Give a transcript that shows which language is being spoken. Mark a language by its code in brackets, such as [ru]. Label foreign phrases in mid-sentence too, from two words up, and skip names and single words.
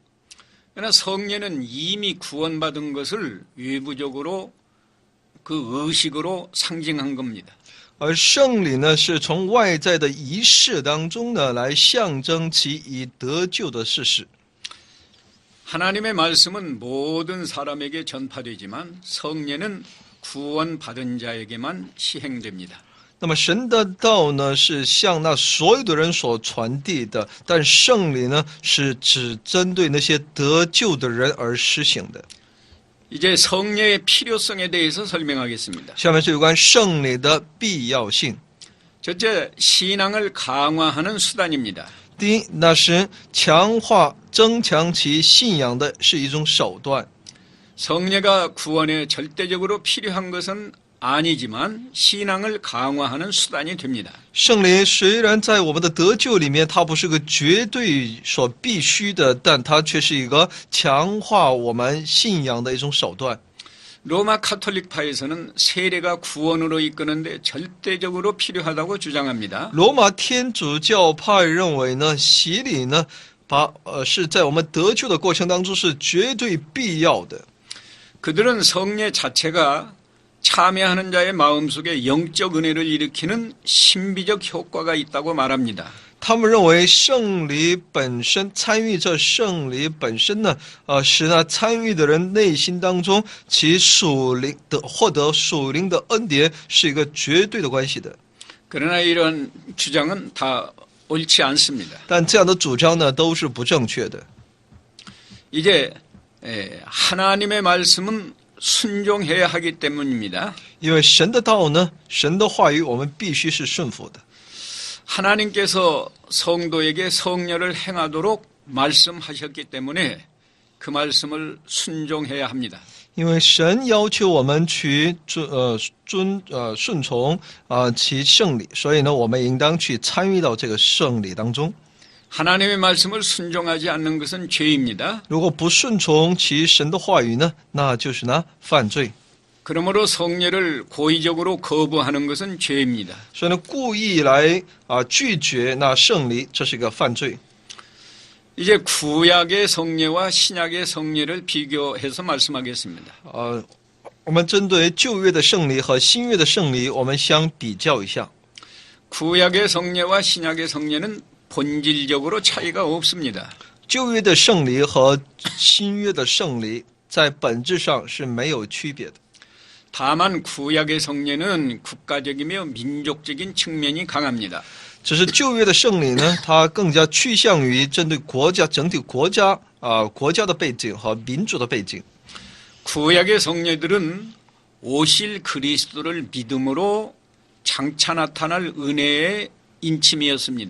[ko] 그러나 성례는 이미 구원받은 것을 외부적으로 그 의식으로 상징한 겁니다. [zh] 而圣礼呢，是从外在的仪式当中呢，来象征其已得救的事实。 [ko] 하나님의 말씀은 모든 사람에게 전파되지만 성례는 구원받은 자에게만 시행됩니다. [zh] 那么神的道呢，是向那所有的人所传递的，但圣礼呢，是只针对那些得救的人而施行的。 [ko] 이제 성례의 필요성에 대해서 설명하겠습니다. [zh] 下面是有关圣礼的必要性。 [ko] 첫째, 신앙을 강화하는 수단입니다. [zh] 第一，那是强化、增强其信仰的是一种手段。 [ko] 성례가 구원에 절대적으로 필요한 것은 아니지만 신앙을 강화하는 수단이 됩니다. [zh] 圣礼虽然在我们的得救里面，它不是个绝对所必须的，但它却是一个强化我们信仰的一种手段。 [ko] 로마 카톨릭파에서는 세례가 구원으로 이끄는데 절대적으로 필요하다고 주장합니다. [zh] 罗马天主教派认为呢，洗礼呢，是在我们得救的过程当中是绝对必要的。 [ko] 그들은 성례 자체가 참여하는 자의 마음속에 영적 은혜를 일으키는 신비적 효과가 있다고 말합니다. [zh] 他们认为圣礼本身，参与这圣礼本身呢，使那参与的人内心当中其属灵的获得属灵的恩典是一个绝对的关系的。 [ko] 그러나 이런 주장은 다 옳지 않습니다. [zh] 但这样的主张呢，都是不正确的。 [ko] 이제 하나님의 말씀은 순종해야 하기 때문입니다. [zh] 因为神的道呢，神的话语，我们必须是顺服的。 [ko] 하나님께서 성도에게 성례를 행하도록 말씀하셨기 때문에 그 말씀을 순종해야 합니다. [zh] 因为神要求我们去顺从其圣礼，所以呢，我们应当去参与到这个圣礼当中。 [ko] 하나님의 말씀을 순종하지 않는 것은 죄입니다. [zh] 如果不顺从其神的话语呢，那就是呢犯罪。 [ko] 그러므로 성례를 고의적으로 거부하는 것은 죄입니다. [zh] 所以呢，故意来拒绝那圣礼，这是一个犯罪。 [ko] 이제 구약의 성례와 신약의 성례를 비교해서 말씀하겠습니다. [zh] 我们针对旧约的圣礼和新约的圣礼，我们相比较一下。 [ko] 구약의 성례와 신약의 성례는 본질적으로 차이가 없습니다. [zh] 旧约的圣礼和新约的圣礼在本质上是没有区别的。 [ko] 다만 구약의 성례는 국가적이며 민족적인 측면이 강합니다. [zh] 只是旧约的圣礼呢，它更加趋向于针对国家整体国家的背景和民族的背景。 [ko] 구약의 성례들은 오실 그리스도를 믿음으로 장차 나타날 은혜의 인침이었습니다.